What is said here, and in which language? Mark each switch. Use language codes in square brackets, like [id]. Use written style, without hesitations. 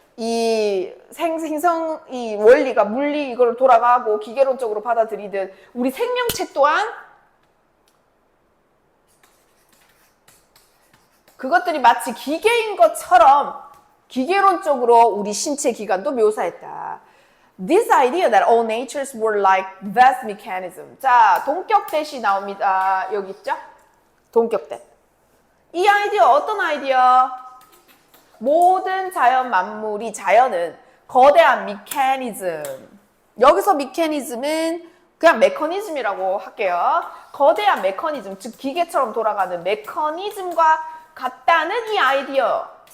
[ko] 이 생성 이 원리가 물리 이걸 돌아가고 기계론적으로 받아들이듯 우리 생명체 또한 그것들이 마치 기계인 것처럼 기계론적으로 우리 신체 기관도 묘사했다. [en] This idea that all natures were like vast mechanism. [ko] 자, 동격대시 나옵니다. 여기 있죠? 동격대. 이 아이디어 어떤 아이디어? 모든 자연 만물이 자연은 거대한 메커니즘. 여기서 메커니즘은 그냥 메커니즘이라고 할게요. 거대한 메커니즘, 즉 기계처럼 돌아가는 메커니즘과 같다는 이 아이디어.